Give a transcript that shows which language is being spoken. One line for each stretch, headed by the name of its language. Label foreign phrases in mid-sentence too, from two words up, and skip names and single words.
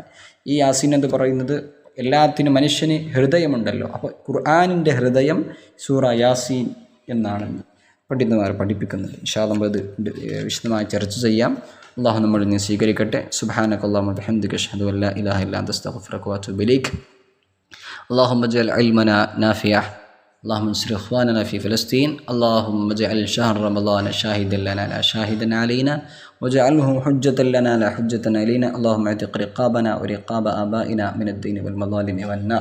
Malayalam: ഈ യാസീൻ എന്ന് പറയുന്നത് എല്ലാത്തിനും മനുഷ്യന് ഹൃദയമുണ്ടല്ലോ, അപ്പോൾ ഖുർആനിൻ്റെ ഹൃദയം സൂറ യാസീൻ എന്നാണ് പണ്ഡിതന്മാർ പഠിപ്പിക്കുന്നത്.
Arabic: إن شاء الله
Malayalam: നമ്മളിത് വിശദമായി ചർച്ച ചെയ്യാം. അള്ളാഹു നമ്മളിൽ നിന്ന് സ്വീകരിക്കട്ടെ.
Arabic: سبحانك اللهم وبحمدك أشهد أن لا إله إلا أنت أستغفرك وأتوب إليك. اللهم اجعل علمنا نافعا، اللهم انصر اخواننا في فلسطين، اللهم اجعل شهر رمضان شاهدا لنا لا شاهدا علينا، واجعله حجة لنا لا حجة علينا، اللهم اعتق رقابنا ورقاب آبائنا من الدين والمظالم والنار.